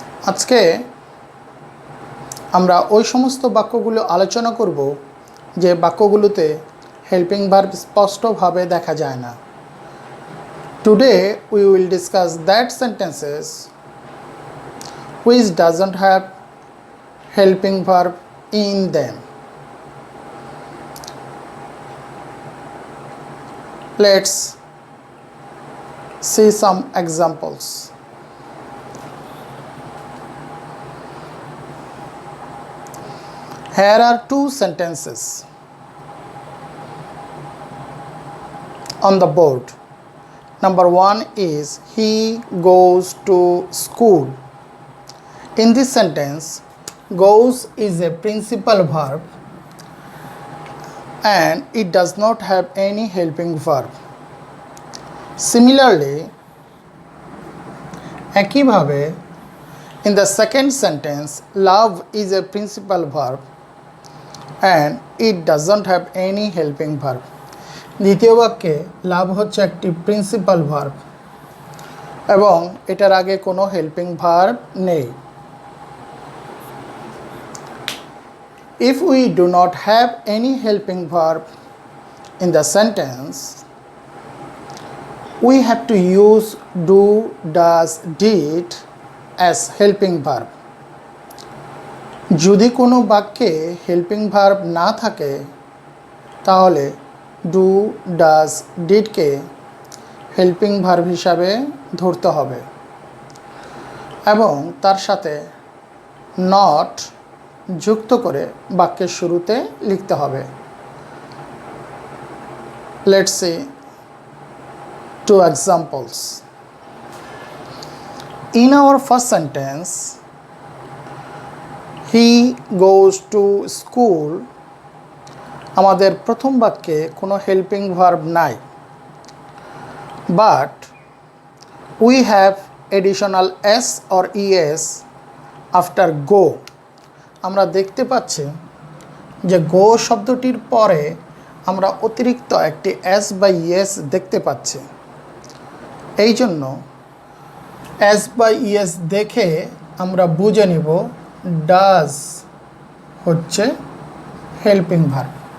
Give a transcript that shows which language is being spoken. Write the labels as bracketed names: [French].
[Bangla] আজকে আমরা ওই সমস্ত বাক্যগুলো আলোচনা করব যে বাক্যগুলোতে হেল্পিং ভার্ব স্পষ্টভাবে দেখা যায় না। [English] Today we will discuss that sentences which doesn't have helping verb in them. Let's see some examples. Here are two sentences on the board. Number one is he goes to school. In this sentence, goes is a principal verb and it does not have any helping verb. Similarly, [Bangla] একইভাবে [English] in the second sentence, love is a principal verb and it doesn't have any helping verb. [Bangla] দ্বিতীয় বাক্যে লাভ হচ্ছে একটি principal verb এবং এটার আগে কোনো helping verb নেই। [English] If we do not have any helping verb in the sentence, we have to use do, does, did as helping verb. [Bangla] যদি কোনো বাক্যে হেল্পিং ভার্ব না থাকে, তাহলে ডু, ডাজ, ডিডকে হেল্পিং ভার্ব হিসাবে ধরতে হবে এবং তার সাথে নট যুক্ত করে বাক্যের শুরুতে লিখতে হবে। [English] Let's see two examples. In our first sentence, he goes to school, [Bangla] আমাদের প্রথম বাক্যে কোনো হেল্পিং ভার্ব নাই, [English] but we have additional s or es after go. [Bangla] আমরা দেখতে পাচ্ছি যে গো শব্দটির পরে আমরা অতিরিক্ত একটি এস বা ইএস দেখতে পাচ্ছি। এই জন্য এস বা ইএস দেখে আমরা বুঝে নিব ডাজ হচ্ছে হেল্পিং ভার্ব।